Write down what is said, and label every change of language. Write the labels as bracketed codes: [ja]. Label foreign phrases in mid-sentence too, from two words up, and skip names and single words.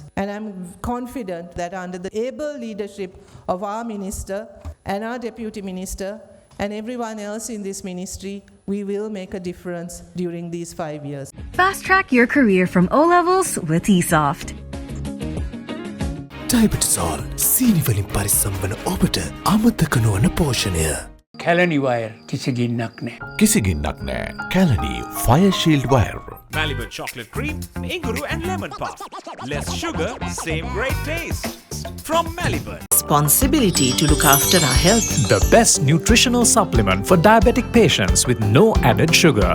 [en] And I'm confident that under the able leadership of our minister and our deputy minister and everyone else in this ministry, we will make a difference during these 5 years. Fast track your career from O-levels with eSoft. [si] Diabetesol සීනි වලින් පරිස්සම් වන ඔබට අමතක නොවන පෝෂණය. Kalani wire කිසි ගින්නක් නෑ. කිසි ගින්නක් නෑ. [en] Kalani Fire Shield Wire. Malibu chocolate cream, inguru and lemon puff. Less sugar, same great taste. From Malibu. Responsibility to look after our health. The best nutritional supplement for diabetic patients with no added sugar.